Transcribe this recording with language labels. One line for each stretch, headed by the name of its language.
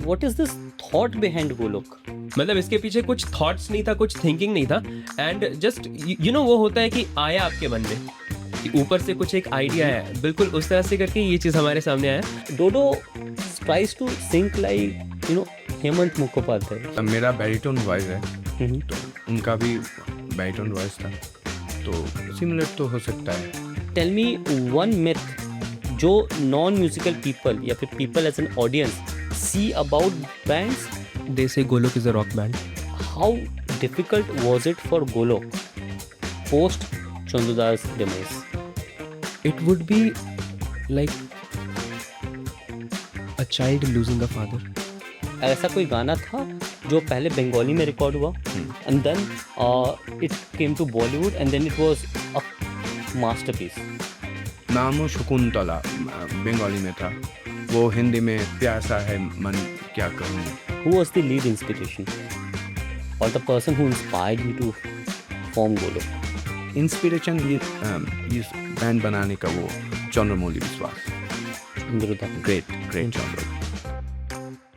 English: what is this thought behind Golok?
Hindi: मतलब इसके पीछे कुछ थॉट्स नहीं था, कुछ थिंकिंग नहीं था,
English: and just you know
Hindi: वो होता है कि आया आपके मन में कि ऊपर से कुछ एक आइडिया है, बिल्कुल उस तरह से करके ये चीज़ हमारे सामने आया.
English: Dodo tries to sing like Hemant Mukhopadhyay.
Hindi: मेरा बैरिटोन वॉइस है हम्म. तो उनका भी बैरिटोन वॉइस था तो सिमिलर तो हो सकता है.
English: Tell me one myth जो non musical people या फिर people as an audience see about bands. They say Golok is a rock band. How difficult was it for Golok post Chandudas demise? It would be like a child losing a father.
Hindi: ऐसा कोई गाना था जो पहले बंगाली में record हुआ
English: And then it came to Bollywood and then it was a masterpiece.
Hindi: नामो शकुंतला बंगाली में था, वो हिंदी में प्यासा है मन क्या कहूँ.
English: Who was the lead inspiration or the person who inspired you to form Golok?
Hindi: Inspiration इस बैंड बनाने का वो चंद्रमौली विश्वास. Indruda. ग्रेट चंद्र.